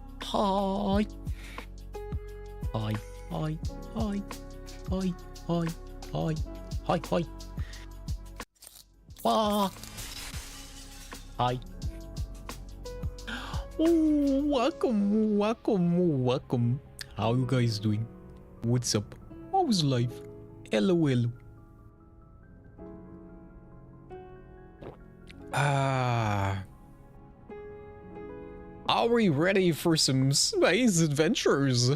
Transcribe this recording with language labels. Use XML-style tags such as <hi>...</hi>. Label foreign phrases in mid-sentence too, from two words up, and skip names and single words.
<en>Hi. Hi. Hi. Hi. Hi. Hi. Hi. Hi. Hi. Ah. Hi. Oh, welcome. How you guys doing? What's up? How's life? Hello. Are we ready for some space adventures?</en>